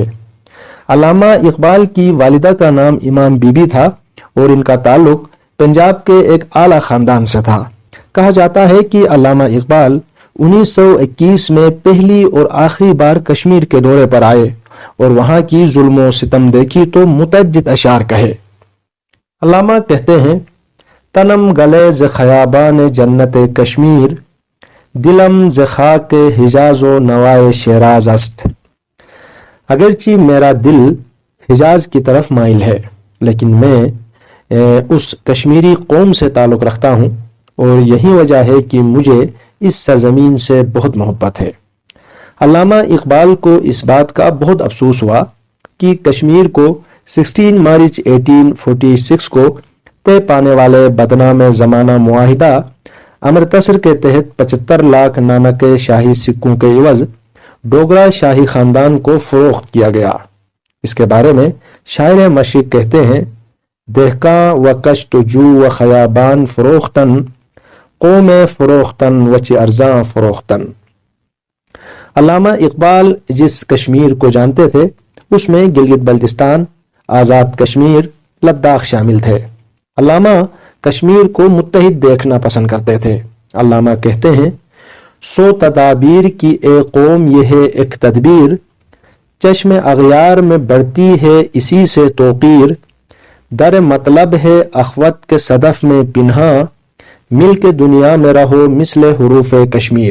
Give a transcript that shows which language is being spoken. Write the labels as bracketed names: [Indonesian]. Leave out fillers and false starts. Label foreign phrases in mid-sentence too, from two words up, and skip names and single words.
[Urdu] علامہ اقبال کی والدہ کا نام امام بی بی تھا اور ان کا تعلق پنجاب کے ایک اعلیٰ خاندان سے تھا۔ کہا جاتا ہے کہ علامہ اقبال 1921 میں پہلی اور آخری بار کشمیر کے دورے پر آئے اور وہاں کی ظلم و ستم دیکھی تو متعدد اشعار کہے۔ علامہ کہتے ہیں، [Persian] تنم گلے ز خیابان جنت کشمیر، دلم ز خاک حجاز و نوائے شیراز است۔ [Urdu] اگرچہ میرا دل حجاز کی طرف مائل ہے، لیکن میں اس کشمیری قوم سے تعلق رکھتا ہوں اور یہی وجہ ہے کہ مجھے اس سرزمین سے بہت محبت ہے۔ علامہ اقبال کو اس بات کا بہت افسوس ہوا کہ کشمیر کو 16 مارچ 1846 کو طے پانے والے بدنام زمانہ معاہدہ امرتسر کے تحت 75 لاکھ نانک شاہی سکوں کے عوض ڈوگرا شاہی خاندان کو فروخت کیا گیا۔ اس کے بارے میں شاعر مشرق کہتے ہیں، [Persian] دہکاں و کشت و جو و خیابان فروختن، قوم فروختن وچ ارزاں فروختن۔ [Urdu] علامہ اقبال جس کشمیر کو جانتے تھے اس میں گلگت بلتستان، آزاد کشمیر، لداخ شامل تھے۔ علامہ کشمیر کو متحد دیکھنا پسند کرتے تھے۔ علامہ کہتے ہیں، سو تدابیر کی اے قوم یہ ہے ایک تدبیر، چشم اغیار میں بڑھتی ہے اسی سے توقیر، در مطلب ہے اخوت کے صدف میں پنہاں، مل کے دنیا میں رہو مثل حروف کشمیر۔